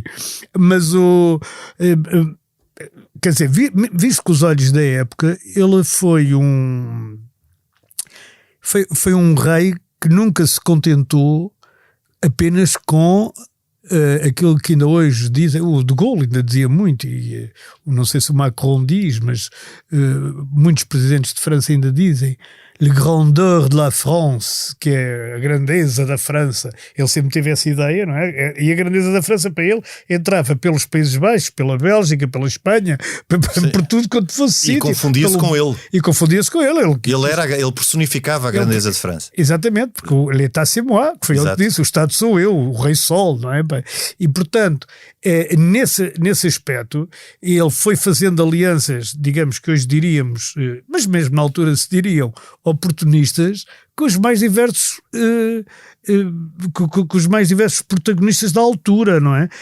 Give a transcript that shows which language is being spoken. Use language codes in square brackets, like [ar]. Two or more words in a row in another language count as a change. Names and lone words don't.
[pt] Mas quer dizer, visto com os olhos da época, ele foi um rei que nunca se contentou apenas com aquilo que ainda hoje dizem, o de Gaulle ainda dizia muito, e não sei se o Macron diz, mas muitos presidentes de França ainda dizem, [fr] le grandeur de la France, [pt] que é a grandeza da França. Ele sempre teve essa ideia, não é? E a grandeza da França para ele entrava pelos Países Baixos, pela Bélgica, pela Espanha, por tudo quanto fosse sítio. E confundia-se com ele. E confundia-se com ele. Ele personificava a grandeza de França. Exatamente, porque o [fr] l'État c'est moi, [pt] que foi ele que disse, o Estado sou eu, o Rei Sol, não é? E portanto, nesse aspecto, ele foi fazendo alianças, digamos que hoje diríamos, mas mesmo na altura se diriam, oportunistas, com os mais diversos com os mais diversos protagonistas da altura, não é?